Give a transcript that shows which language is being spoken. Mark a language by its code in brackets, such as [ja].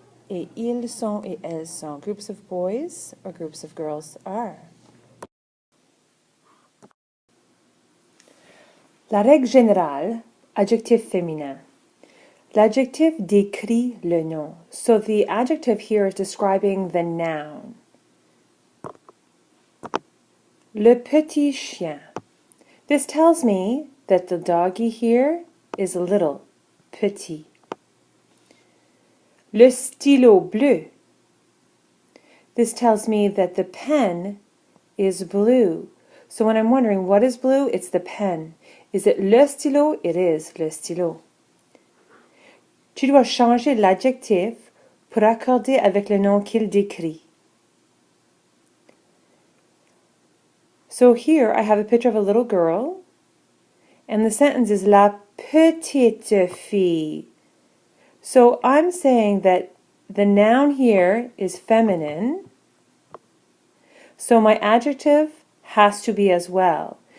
[fr] Et ils sont et elles sont. [en] Groups of boys or groups of girls are. [fr] La règle générale, adjectif féminin. L'adjectif décrit le nom. [en] So the adjective here is describing the noun. [fr] Le petit chien. [en] This tells me that the doggy here is little, petit. [fr] Le stylo bleu. [en] This tells me that the pen is blue. So when I'm wondering what is blue, it's the pen. Is it le stylo? It is le stylo. [fr] Tu dois changer l'adjectif pour accorder avec le nom qu'il décrit. [en] So here I have a picture of a little girl, and the sentence is [fr] la petite fille. [en] So I'm saying that the noun here is feminine, so my adjective has to be as well.